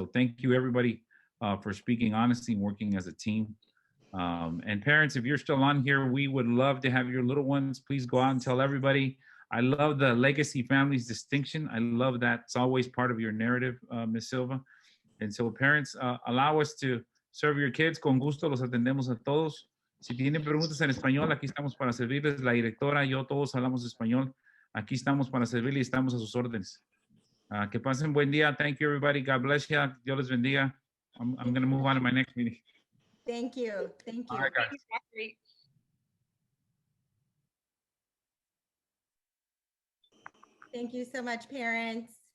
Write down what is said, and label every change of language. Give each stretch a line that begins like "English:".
English: So thank you, everybody, for speaking honestly and working as a team. And parents, if you're still on here, we would love to have your little ones. Please go out and tell everybody. I love the legacy families distinction. I love that. It's always part of your narrative, Ms. Silva. And so parents, allow us to serve your kids.
Spanish: Con gusto los atendemos a todos. Si tienen preguntas en español, aquí estamos para servirles. La directora, yo, todos hablamos español. Aquí estamos para servirles y estamos a sus órdenes. Que pasen buen día.
English: Thank you, everybody. God bless you.
Spanish: Dios les bendiga.
English: I'm going to move on to my next meeting. Thank you. Thank you. All right, guys. Thank you so much, parents.